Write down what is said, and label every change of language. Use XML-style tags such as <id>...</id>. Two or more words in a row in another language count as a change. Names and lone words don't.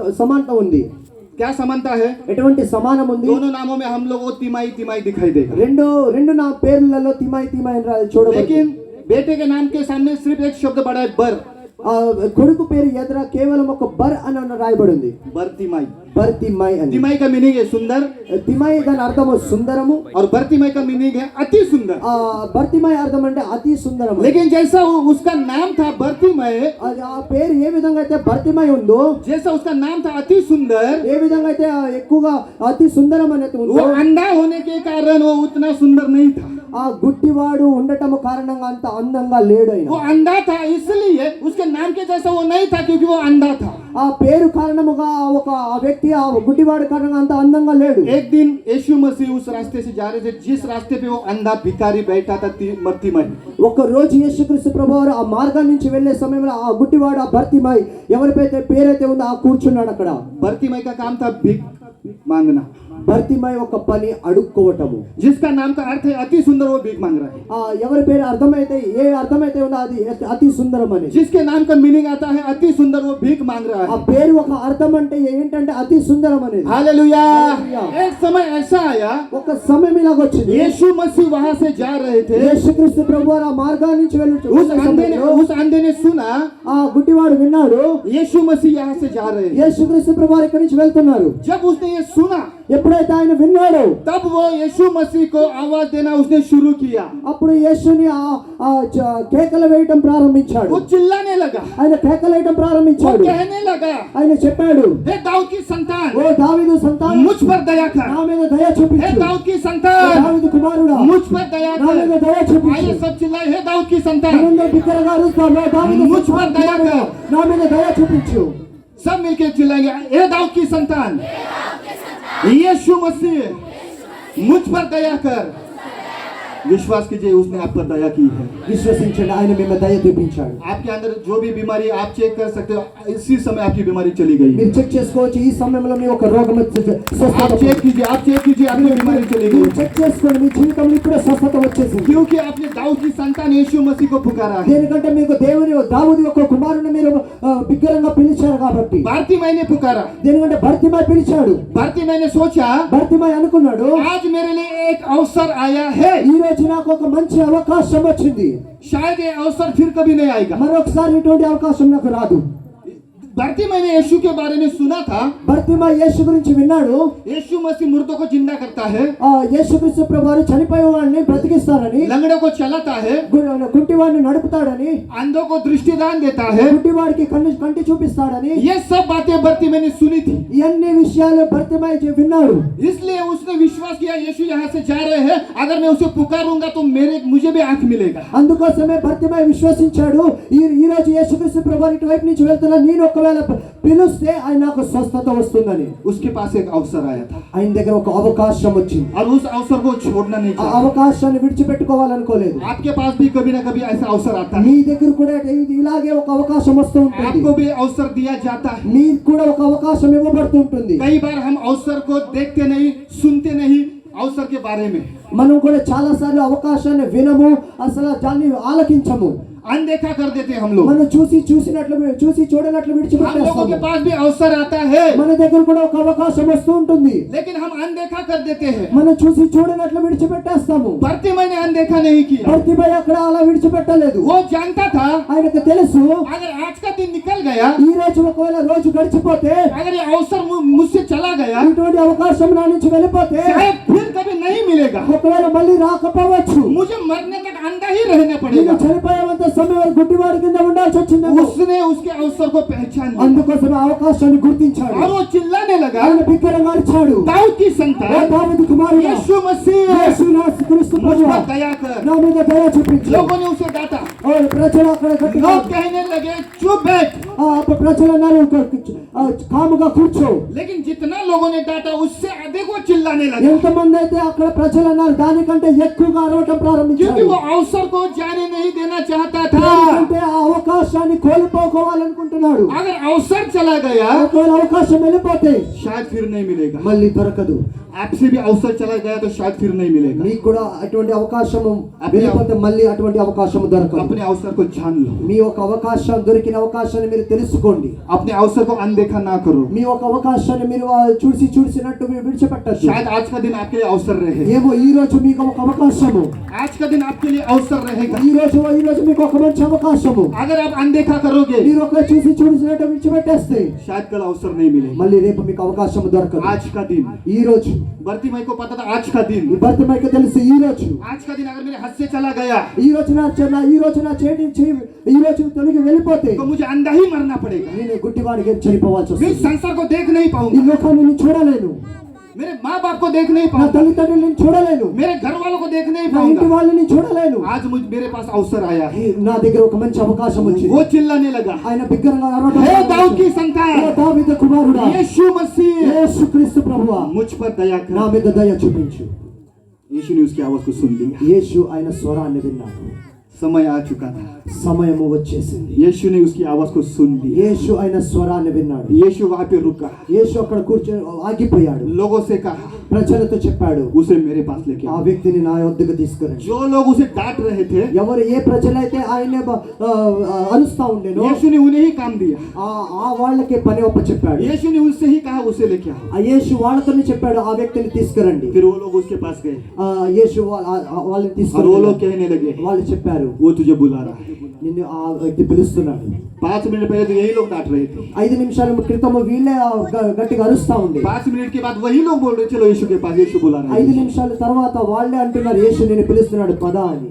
<te>సమానత ఉంది.</te> <hi>क्या समानता है?</hi> <te>ఎటువంటి సమానం ఉంది?</te> <hi>दोनों नामों में हम लोग को तिमाई तिमाई दिखाई देगा,</hi> <te>రెండు నా పేర్లలో తిమై అని చూడవచ్చు.</te> <hi>लेकिन बेटे के नाम के सामने सिर्फ एक शब्द बड़ा है, बर।</hi> <te>కొడుకు పేరు ఎదుర కేవలం ఒక బర్ అని రాయబడి ఉంది,</te> <hi>बर्तिमय।</hi> <te>బర్తిమై అని.</te> <hi>तिमाई का मीनिंग है सुंदर,</hi> <te>తిమై దాని అర్థము సుందరము,</te> <hi>और बर्तिमय का मीनिंग है अति सुंदर।</hi> <te>బర్తిమై అర్థం అంటే అతి సుందరము.</te> <hi>लेकिन जैसा उसका नाम था बर्तिमय,</hi> <te>ఆ పేరు ఏ విధంగా అయితే బర్తిమై ఉందో,</te> <hi>जैसा उसका नाम था अति सुंदर,</hi> <te>ఏ విధంగా అయితే ఎక్కువగా అతి సుందరం అనేది</te> <hi>वो</hi> <te>ఉందో,</te> <hi>अंधा होने के कारण वो उतना सुंदर नहीं था।</hi> <te>ఆ గుడ్డివాడు ఉండటం కారణంగా అంత అందంగా లేడు ఆయన.</te> <hi>वो अंधा था इसलिए उसके नाम के जैसा वो नहीं था, क्योंकि वो अंधा था।</hi> <te>ఆ పేరు కారణముగా ఒక ఆ వ్యక్తి ఆ గుడ్డివాడు కారణంగా అంత అందంగా లేడు.</te> <hi>एक दिन यीशु मसीह उस रास्ते से जा रहे थे जिस रास्ते पे वो अंधा भिखारी बैठा था, बर्तिमय।</hi> <te>ఒక రోజు యేసుక్రీస్తు ప్రభువారు ఆ మార్గం నుంచి వెళ్ళే సమయంలో ఆ గుడ్డివాడు ఆ బర్తిమై ఎవరిపైతే పేరైతే ఉందో ఆ కూర్చున్నాడు అక్కడ.</te> <hi>बर्तिमय का काम था भीख मांगना।</hi> <te>బర్తిమై ఒక పని అడుక్కోవటము.</te> <hi>जिसका नाम का अर्थ है अति सुंदर, वो भीख मांग रहा है।</hi> <te>ఎవరి పేరు అర్థమైతే ఉందో అది అతి సుందరం అని.</te> <hi>जिसके नाम का मीनिंग आता है अति सुंदर, वो भीख मांग रहा</hi> <te>ఆ</te> <hi>है।</hi> <te>పేరు ఒక అర్థం అంటే ఏంటంటే అతి సుందరం అనేది.</te> <hi>हालेलुया। हालेलुया। एक समय ऐसा आया,</hi> <te>ఒక సమయం ఇలాగొచ్చింది.</te> <hi>यीशु मसीह वहां से जा रहे थे,</hi> <te>యేసుక్రీస్తు ప్రభువారు ఆ మార్గం నుంచి</te> <hi>उस अंधे ने सुना</hi> <te>ఆ గుడ్డివాడు విన్నాడు</te> <hi>यीशु मसीह यहाँ से जा रहे हैं।</hi> <te>యేసుక్రీస్తు ప్రభువారు ఇక్కడి నుంచి వెళ్తున్నారు.</te> <hi>जब उसने ये सुना,</hi> <te>ఎప్పుడైతే ఆయన విన్నాడు</te> <hi>तब वो यीशु मसीह को आवाज देना उसने शुरू किया।</hi> <te>అప్పుడు యేసుని కేకలు వేయటం ప్రారంభించాడు.</te> <hi>वो चिल्लाने लगा,</hi> <te>ఆయన కేకలు వేయటం</te> <hi>वो</hi> <te>ప్రారంభించాడు.</te> <hi>कहने लगा,</hi> <te>ఆయన చెప్పాడు,</te> <hi>हे दाऊद की संतान,</hi> <te>ఓ దావీదు సంతానం,</te> <hi>मुझ पर दया कर।</hi> <te>నా మీద దయ</te> <hi>हे</hi> <te>చూపించు.</te> <hi>दाऊद की</hi> <te>ఓ</te> <hi>संतान,</hi> <te>దావీదు కుమారుడా,</te> <hi>मुझ पर दया</hi> <te>నా మీద</te> <hi>कर।</hi> <te>దయ చూపించు.</te> <hi>आइए सब चिल्लाए, हे दाऊद की संतान।</hi> <te>మనందరూ బిగ్గరగా అరుస్తాం, ఓ దావీదు</te> <hi>मुझ पर दया कर।</hi> <te>నా మీద దయ చూపించు.</te> <hi>सब मिलकर चिल्लाएंगे, हे दाऊद की संतान, यीशु मसीह मुझ पर दया कर। विश्वास कीजिए उसने आप पर दया की है।</hi> <te>విశ్వసించండి, ఆయన మేము దయ చూపించాడు.</te> <hi>आपके अंदर जो भी बीमारी आप चेक कर सकते हो, इसी समय आपकी बीमारी चली गई।</hi> <te>మీరు చెక్ చేసుకోవచ్చు, ఈ సమయంలో మీ ఒక రోగం స్వస్థత.</te> <hi>आप चेक कीजिए आपकी बीमारी चली</hi> <te>మీరు</te> <hi>गई,</hi> <te>చెక్ చేసుకోండి, మీ జీవితంలో ఇప్పుడే స్వస్థత వచ్చేసింది.</te> <hi>क्योंकि आपने दाऊद की संतान यीशु मसीह को पुकारा है।</hi> <te>దేనికంటే మీకు దావీదు యొక్క కుమారుని మీరు బిగ్గరగా పిలిచారు కాబట్టి.</te> <hi>बारतिमाई ने पुकारा,</hi> <te>దేనికంటే భర్తిమై పిలిచాడు.</te> <hi>बारतिमाई ने सोचा</hi> <te>భర్తిమై అనుకున్నాడు,</te> <hi>आज मेरे लिए एक अवसर आया है,</hi> <te>ఈ రోజు నాకు ఒక మంచి అవకాశం వచ్చింది,</te> <hi>शायद ये अवसर फिर कभी नहीं आएगा।</hi> <te>మరొకసారి ఇటువంటి అవకాశం నాకు రాదు.</te> <hi>बारतिमाई ने यीशु के बारे में सुना था,</hi> <te>భర్తిమై యేసు గురించి విన్నాడు.</te> <hi>यीशु मसीह मुर्दों को जिंदा करता है,</hi> <te>యేసుక్రీస్తు ప్రభువారు చనిపోయేవాడిని బ్రతికిస్తారని,</te> <hi>लंगड़ों को चलाता है,</hi> <te>కుంటివాడిని నడుపుతాడని,</te> <hi>अंधों को दृष्टिदान देता है।</hi> <te>గుడ్డివాడికి కంటి చూపిస్తాడని,</te> <hi>ये सब बातें बारतिमाई ने सुनी थी,</hi> <te>ఇవన్నీ విషయాలు భర్తిమై విన్నాడు.</te> <hi>इसलिए उसने विश्वास किया यीशु यहाँ से जा रहे हैं, अगर मैं उसे पुकारूंगा तो मुझे भी आंख मिलेगा।</hi> <te>అందుకోసమే భర్తిమై విశ్వసించాడు, ఈ రోజు యేసుక్రీస్తు ప్రభువారు ఇటువైపు నుంచి వెళ్తున్నా, నేను ఒకవేళ పిలుస్తే ఆయన నాకు స్వస్థత వస్తుందని.</te> <hi>उसके पास एक अवसर आया था</hi> <te>ఆయన దగ్గర ఒక అవకాశం వచ్చింది.</te> <hi>और उस अवसर को छोड़ना नहीं</hi> <te>ఆ</te> <hi>चाहिए।</hi> <te>అవకాశాన్ని విడిచిపెట్టుకోవాలనుకోలేదు.</te> <hi>आपके पास भी कभी ना कभी ऐसा अवसर आता है,</hi> <te>మీ దగ్గర కూడా ఇలాగే ఒక అవకాశం వస్తూ ఉంటుంది.</te> <hi>आपको भी अवसर दिया जाता है।</hi> <te>మీకు కూడా ఒక అవకాశం ఇవ్వబడుతూ ఉంటుంది.</te> <hi>कई बार हम अवसर को देखते नहीं, सुनते नहीं अवसर के बारे में,</hi> <te>మనం కూడా చాలా సార్లు అవకాశాన్ని వినము, అసలు దాన్ని ఆలకించము.</te> <hi>अनदेखा कर देते हैं हम लोग।</hi> <te>మనం చూసి చూడనట్లు</te> <hi>हम लोगों के</hi> <te>విడిచిపెట్టేస్తాము.</te> <hi>पास भी अवसर आता है,</hi> <te>మన దగ్గర కూడా ఒక అవకాశం వస్తూ ఉంటుంది,</te> <hi>लेकिन हम अनदेखा कर देते हैं।</hi> <te>మనం చూసి చూడనట్లు విడిచిపెట్టేస్తాము.</te> <hi>बारतिमाई ने अनदेखा नहीं किया,</hi> <te>భర్తిమై అక్కడ అలా విడిచిపెట్టలేదు.</te> <hi>वो जानता था</hi> <te>ఆయనకు తెలుసు,</te> <hi>अगर आज का दिन निकल गया,</hi> <te>ఈ రోజు ఒకవేళ రోజు గడిచిపోతే,</te> <hi>अगर ये अवसर मुझसे चला गया,</hi> <te>ఇటువంటి అవకాశం నా నుంచి వెళ్ళిపోతే,</te> <hi>शायद फिर कभी नहीं मिलेगा,</hi> <te>ఒకవేళ మళ్ళీ రాకపోవచ్చు,</te> <hi>मुझे मरने तक अंधा ही रहना</hi> <te>నేను</te> <hi>पड़ेगा।</hi> <te>చనిపోయేంత సమయం వరకు గుడ్డివాడి కింద ఉండాల్సి వచ్చిందేమో.</te> <hi>उसने उसके अवसर को पहचान लिया</hi> <te>అందుకోసం ఆ అవకాశాన్ని గుర్తించాడు.</te> <hi>और वो चिल्लाने लगा,</hi> <te>ఆయన బిగ్గరగా అరిచాడు,</te> <hi>दाऊद की</hi> <te>ఓ</te> <hi>संतान</hi> <te>దావీదు కుమారుడా,</te> <hi>यीशु मसीह</hi> <te>యేసుక్రీస్తు</te> <hi>मुझ</hi> <te>ప్రభువా,</te> <hi>पर दया कर।</hi> <te>నా మీద దయ చూపించు.</te> <hi>लोगों ने उसे डांटा,</hi> <te>ఓ ప్రజలు అక్కడ గట్టిగా,</te> <hi>लोग कहने लगे चुप बैठ,</hi> <te>ప్రజలు అన్నారు కాముగా కూర్చో.</te> <hi>लेकिन जितना लोगों ने डांटा उससे अधिक वो चिल्लाने लगा,</hi> <te>ఎంతమంది అయితే అక్కడ ప్రజలు అన్నారు దానికంటే ఎక్కువగా అరవటం</te> <hi>क्योंकि</hi> <te>ప్రారంభించారు.</te> <hi>वो अवसर को जाने नहीं देना चाहता था।</hi> <te>ఎందుకంటే ఆ అవకాశాన్ని కోల్పోకోవాలనుకుంటున్నాడు.</te> <hi>अगर अवसर चला गया</hi> <te>ఒకవేళ అవకాశం వెళ్ళిపోతే</te> <hi>शायद फिर नहीं मिलेगा,</hi> <te>మళ్ళీ దొరకదు.</te> <hi>आपसे भी अवसर चला गया तो शायद फिर नहीं मिलेगा।</hi> <te>మీకు కూడా అటువంటి అవకాశము వెళ్ళిపోతే మళ్ళీ అటువంటి అవకాశం దొరకదు.</te> <hi>अपने अवसर को जान लो,</hi> <te>మీ ఒక అవకాశం దొరికిన అవకాశాన్ని మీరు తెలుసుకోండి.</te> <hi>अपने अवसर को अनदेखा ना करो।</hi> <te>మీ ఒక అవకాశాన్ని మీరు చూసినట్టు మీరు విడిచిపెట్టచ్చు.</te> <hi>शायद आज का दिन आपके लिए अवसर रहे,</hi> <te>ఏమో ఈ రోజు మీకు ఒక అవకాశము,</te> <hi>आज का दिन आपके लिए अवसर रहेगा।</hi> <te>ఈ రోజు మీకు ఒక మంచి అవకాశము.</te> <hi>अगर आप अनदेखा करोगे</hi> <te>మీరు ఒక చూసినట్టు విడిచిపెట్టేస్తే</te> <hi>शायद कल अवसर नहीं मिलेगा।</hi> <te>మళ్ళీ రేపు మీకు అవకాశం దొరకదు.</te> <hi>आज का दिन,</hi> <te>ఈ రోజు</te> <hi>बारतिमाई को पता था आज का दिन,</hi> <te>ఈ భర్తమైకి తెలుసు ఈ రోజు,</te> <hi>आज का दिन अगर मेरे हाथ से चला गया</hi> <te>ఈ రోజు నా చేతి ఈ రోజు తొలగి వెళ్ళిపోతే</te> <hi>तो मुझे अंधा ही मरना पड़ेगा।</hi> <te>నేను గుడ్డివాడిగా చనిపోవాల్సి</te> <hi>मैं</hi> <te>వస్తుంది.</te> <hi>संसार को देख नहीं</hi> <te>ఈ</te> <hi>पाऊंगा,</hi> <te>లోకాన్ని నేను చూడలేను,</te> <hi>मेरे माँ बाप को देख नहीं</hi> <te>నా</te> <hi>पाऊंगा,</hi> <te>తల్లిదండ్రులను నేను చూడలేను,</te> <hi>मेरे घर वालों को देख नहीं</hi> <te>నా ఇంటి</te> <hi>पाऊंगा।</hi> <te>వాళ్ళని చూడలేను.</te> <hi>आज मेरे पास अवसर आया है।</hi> <te>నా దగ్గర ఒక మంచి అవకాశం వచ్చింది.</te> <hi>वो चिल्लाने लगा,</hi> <te>ఆయన బిగ్గరగా అరవటం</te> <hi>हे दाऊद</hi> <te>ప్రారంభించాడు.</te> <hi>की</hi> <te>ఓ</te> <hi>संतान</hi> <te>దావీదు కుమారుడా,</te> <hi>यीशु मसीह</hi> <te>యేసుక్రీస్తు ప్రభువా,</te> <hi>मुझ पर दया</hi> <te>నా</te> <hi>कर।</hi> <te>మీద దయ చూపించు.</te> <hi>यीशु ने उसकी आवाज को सुन लिया,</hi> <te>యేసు ఆయన స్వరాన్ని విన్నాడు.</te> <hi>समय आ चुका था।</hi> <te>సమయము వచ్చేసింది.</te> <hi>यीशु ने उसकी आवाज को सुन लिया,</hi> <te>యేసు ఆయన స్వరాన్ని విన్నాడు.</te> <hi>यीशु वहां पे रुका,</hi> <te>యేసు అక్కడ కూర్చొని ఆగిపోయాడు.</te> <hi>लोगों से कहा</hi> <te>ప్రజలతో చెప్పాడు,</te> <hi>उसे मेरे पास लेके</hi> <te>ఆ</te> <hi>आओ।</hi> <te>వ్యక్తిని నా వద్దకు తీసుకురండి.</te> <hi>जो लोग उसे डांट रहे थे</hi> <te>ఎవరు ఏ ప్రజలైతే ఆయన అలుస్తా ఉండేనో</te> <hi>यीशु ने उन्हें ही काम दिया,</hi> <te>ఆ వాళ్ళకే పని ఒప్ప చెప్పాడు.</te> <hi>यीशु ने उनसे ही कहा उसे लेके आओ।</hi> <te>ఆ యేసు వాళ్ళతోనే చెప్పాడు ఆ వ్యక్తిని తీసుకురండి.</te> <hi>फिर वो लोग उसके पास गए</hi> <te>యేసు వాళ్ళని</te> <hi>और</hi> <te>తీసుకుని</te> <hi>वो लोग कहने लगे</hi> <te>వాళ్ళు చెప్పారు,</te> <hi>वो तुझे बुला रहा है।</hi> <te>నిన్ను ఆ వ్యక్తి పిలుస్తున్నాడు.</te> <hi>5 मिनट पहले तो यही लोग डांट रहे थे,</hi> <te>5 నిమిషాల క్రితం వీళ్ళే గట్టిగా అరుస్తా ఉంది.</te> <hi>5 मिनट के बाद वही लोग बोल रहे चलो यीशु के पास, यीशु बुला रहा</hi> <te>5</te> <hi>है।</hi> <te>నిమిషాల తర్వాత వాళ్ళే అంటున్నారు యేసు నిన్ను పిలుస్తున్నాడు పద అని.</te>